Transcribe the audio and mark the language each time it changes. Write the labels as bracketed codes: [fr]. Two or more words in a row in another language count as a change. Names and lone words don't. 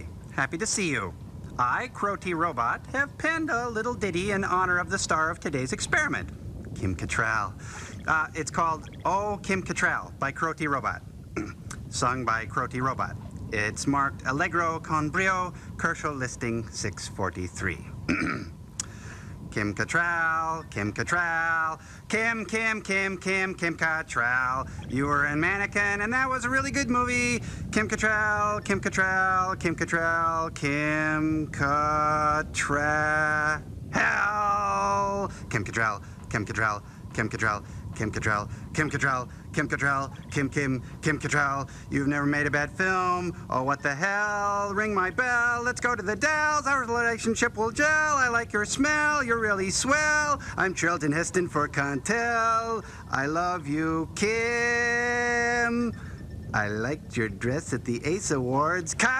[en] Happy to see you. I, Crow T. Robot, have penned a little ditty in honor of the star of today's experiment, Kim Cattrall. It's called Oh, Kim Cattrall by Crow T. Robot, sung by Crow T. Robot. It's marked [it] Allegro con brio, [en] Kershaw listing 643. Kim Cattrall, Kim Cattrall, Kim Cattrall. You were in Mannequin, and that was a really good movie. Kim Cattrall, Kim Cattrall, Kim Cattrall, Kim Cattrall. Kim Cattrall, Kim Cattrall, Kim Cattrall, Kim Cattrall, Kim Cattrall, Kim Cattrall, Kim Cattrall. You've never made a bad film. Oh, what the hell? Ring my bell. Let's go to the Dells. Our relationship will gel. I like your smell. You're really swell. I'm Charlton Heston for Contel. I love you, Kim. I liked your dress at the Ace Awards.